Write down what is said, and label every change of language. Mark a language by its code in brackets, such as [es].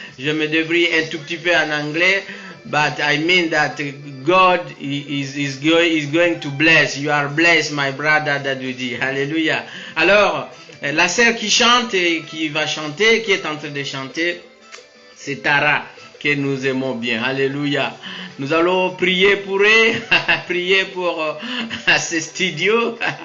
[fr] Je me débrouille un tout petit peu en anglais. [en] But I mean that God is going to bless. You are blessed, my brother Dadoudi. Alléluia. [fr] Alors, la sœur qui chante et qui va chanter, qui est en train de chanter, c'est Tara, que nous aimons bien. Alléluia. Nous allons prier pour eux, prier pour ce studio.